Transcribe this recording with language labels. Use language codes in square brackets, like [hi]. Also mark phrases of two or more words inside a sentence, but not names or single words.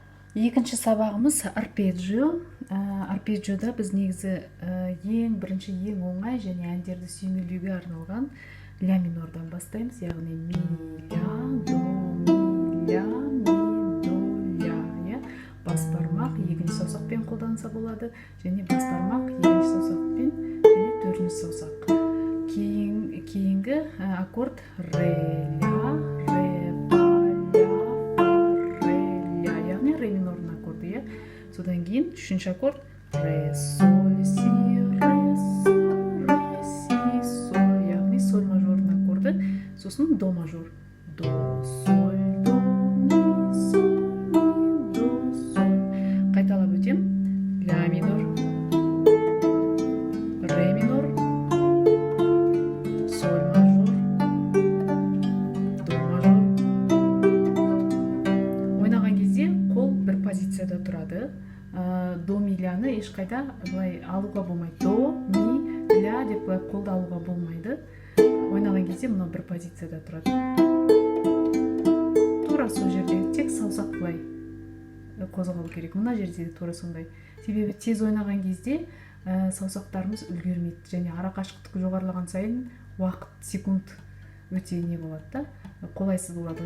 [kk] Екінші сабағымыз арпеджио. Арпеджиода біз негізі ең бірінші ең оңай және әндерді сүйемелдеуге арналған ля минордан бастаймыз. Яғни ми, ля, до, ми, ля, ми, до, ля. Бас бармақ екінші саусақпен қолданса болады, және бас бармақ екінші саусақпен және төртінші саусақ. Кейінгі аккорд ре, ля, ре, содан кейін үшінші аккорд ре, соль, си, ре, соль, ре, си, соль, яғни соль мажордың аккорды, сосын до мажор. До, соль, до, ми, соль, ми, до, соль. Қайталап өтем. Ля минор, ре минор, соль мажор, до мажор. Ойнаған кезде қол бір позицияда тұрады. До ми ляны ешқайда былай алуға болмайды. До ми ля деп былай қолды алуға болмайды. Ойнаған кезде мынау бір позицияда тұрады. Тура сол жерде тек саусақ былай қозғалу керек. Мына жерде тура сондай. Себебі тез ойнаған кезде саусақтарымыз үлгермейді, және ара қашықтық жоғарылаған сайын уақыт секунд өте не болады да, қолайсыз болады.